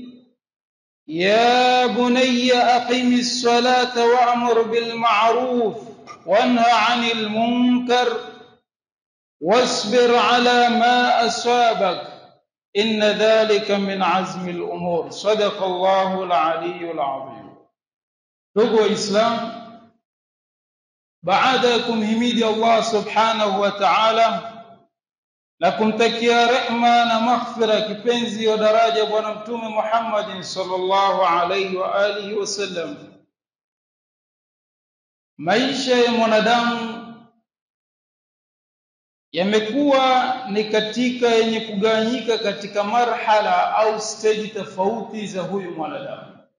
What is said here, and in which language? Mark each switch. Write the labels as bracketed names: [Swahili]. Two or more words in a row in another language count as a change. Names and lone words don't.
[Arabic] يا بني أقم الصلاة وأمر بالمعروف وانهى عن المنكر واصبر على ما أصابك إن ذلك من عزم الأمور. صدق الله العلي العظيم. [Swahili] Ndugu Islam, baada ya kumhimidi Allah [Arabic] سبحانه وتعالى [Swahili] na kumtakia rehma na maghfira kipenzi wa daraja bwana mtume Muhammad [Arabic] صلى الله عليه وعلى آله وسلم, [Swahili] maisha ya mwanadamu yamekuwa ni katika yenye kugawanyika katika marhala au stage tofauti za huyu mwanadamu.